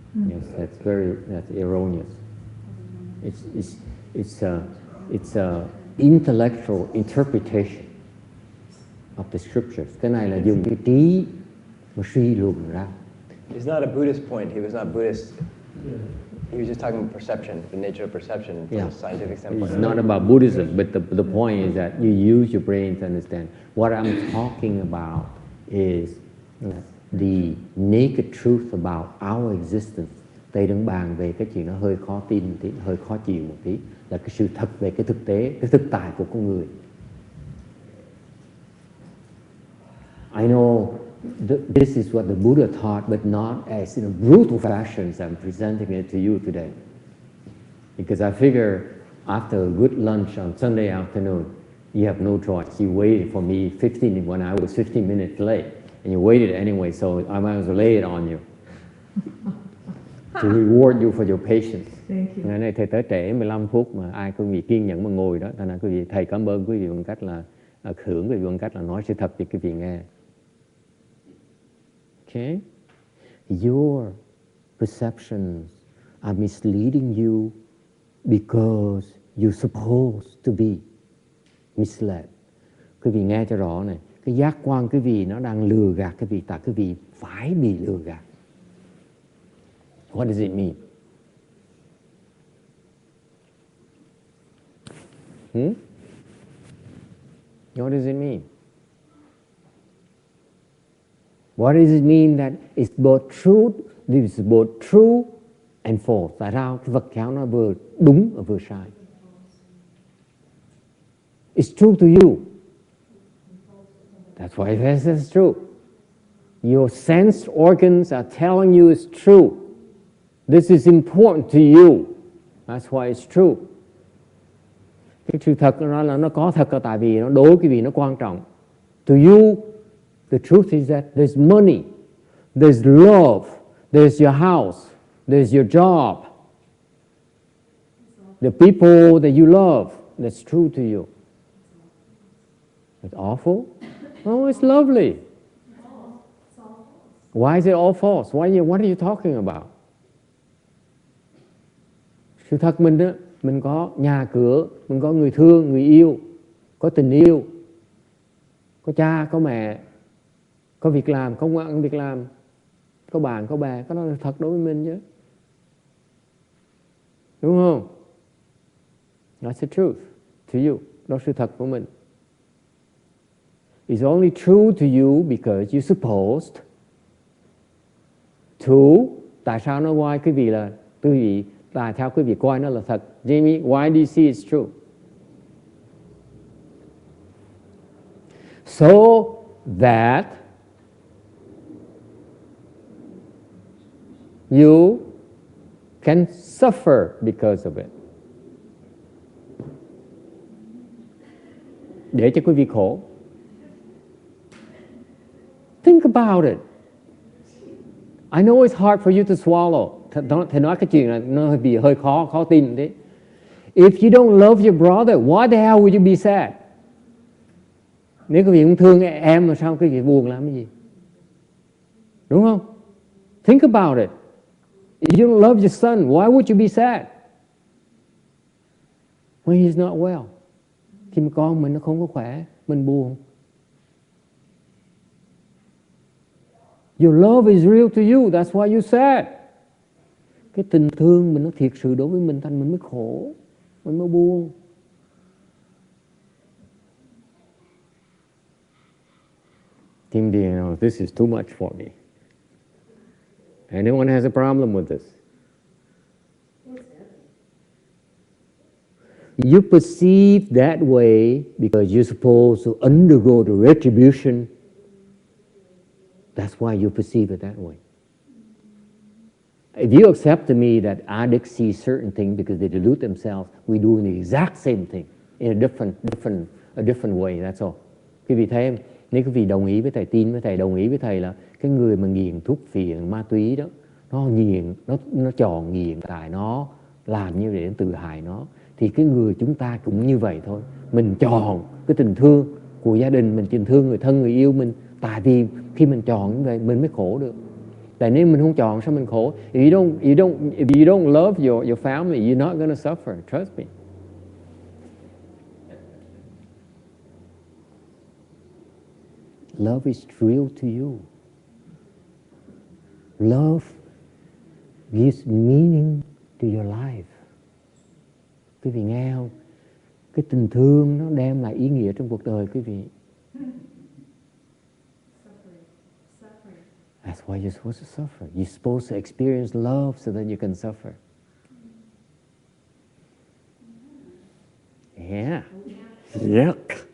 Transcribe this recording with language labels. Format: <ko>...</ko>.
<en>Yes, that's erroneous. It's a intellectual interpretation of the scriptures.</en> <vi>Cái này là dùng cái trí mà suy luận ra.</vi> <en>It's not a Buddhist point. He was not Buddhist. He was just talking about perception, the nature of perception from a scientific standpoint. It's not about Buddhism, but the point is that you use your brain to understand. What I'm talking about is the naked truth about our existence.</en> <vi>Thầy đang bàn về cái chuyện nó hơi khó tin một tí, hơi khó chịu một tí, là cái sự thật về cái thực tế, cái thực tại của con người.</vi> <en>I know this is what the Buddha taught, but not as in a brutal fashion as I'm presenting it to you today. Because I figure after a good lunch on Sunday afternoon, you have no choice. You waited for me when I was 15 minutes late, and you waited anyway, so I might as well lay it on you. To reward you for your patience. Thank you.</en> <vi>Ngày nay thầy tới trễ 15 phút mà ai quý vị kiên nhẫn mà ngồi đó, thành ra quý vị, thầy cảm ơn quý vị bằng cách là thưởng quý vị bằng cách là nói sự thật cho quý vị nghe.</vi> <en>Okay? Your perceptions are misleading you because you're supposed to be misled.</en> <vi>Quý vị nghe cho rõ này, cái giác quan quý vị nó đang lừa gạt quý vị, tại quý vị phải bị lừa gạt.</vi> <en>What does it mean? What does it mean? What does it mean that it's both truth, this is both true and false?</en> <vi>Tại sao cái Phật giáo nó vừa đúng và vừa sai?</vi> <en>It's true to you. That's why it says it's true. Your sense organs are telling you it's true. This is important to you. That's why it's true.</en> <vi>Cái sự thật nó là nó có thật là tại vì nó đối với quý vị nó quan trọng.</vi> <en>To you, the truth is that there's money, there's love, there's your house, there's your job, the people that you love. That's true to you. It's awful? Oh, it's lovely. Why is it all false? What are you talking about?</en> <vi>Sự thật mình đó, mình có nhà cửa, mình có người thương, người yêu, có tình yêu, có cha, có mẹ, có việc làm, có ăn việc làm, có bạn, có bè, cái đó là thật đối với mình chứ. Đúng không?</vi> <en>That's the truth to you.</en> <vi>Đó là sự thật của mình.</vi> <en>It's only true to you because you're supposed to.</en> <vi>Tại sao nó coi quý vị là quý vị? Tại sao quý vị coi nó là thật?</vi> <en>Jamie, why do you see it's true? So that you can suffer because of it.</en> <vi>Để cho quý vị khổ.</vi> <en>Think about it. I know it's hard for you to swallow.</en> <vi>thầy nói cái chuyện này nó bị hơi khó tin đấy.</vi> <en>If you don't love your brother, why the hell would you be sad?</en> <vi>Nếu quý vị không thương em mà sao quý vị buồn làm cái gì? Đúng không?</vi> <en>Think about it. If you don't love your son, why would you be sad when he's not well?</en> <vi>Khi mà con mình nó không có khỏe, mình buồn.</vi> <en>Your love is real to you, that's why you're sad.</en> <vi>Cái tình thương mình nó thiệt sự đối với mình, thành mình mới khổ, mình mới buồn.</vi> <en>Timothy, this is too much for me. Anyone has a problem with this? You perceive that way because you're supposed to undergo the retribution. That's why you perceive it that way. If you accept to me that addicts see certain things because they delude themselves, we're doing the exact same thing in a different way. That's all.</en> <vi>Quý vị thấy, nếu quý vị đồng ý với thầy, tin với thầy, đồng ý với thầy là cái người mà nghiện thuốc phiện, ma túy đó, nó chọn nghiện tại nó làm như để tự hại nó, thì cái người chúng ta cũng như vậy thôi. Mình chọn cái tình thương của gia đình, mình tình thương người thân, người yêu mình, tại vì khi mình chọn như vậy mình mới khổ được. Tại nếu mình không chọn sao mình khổ?</vi> <en>If you don't love your family, you're not going to suffer. Trust me. Love is real to you. Love gives meaning to your life.</en> <vi>Quý vị nghe không? Cái tình thương nó đem lại ý nghĩa trong cuộc đời quý vị.</vi> <en>That's why you're supposed to suffer. You're supposed to experience love so that you can suffer. Yeah. Yuck.</en>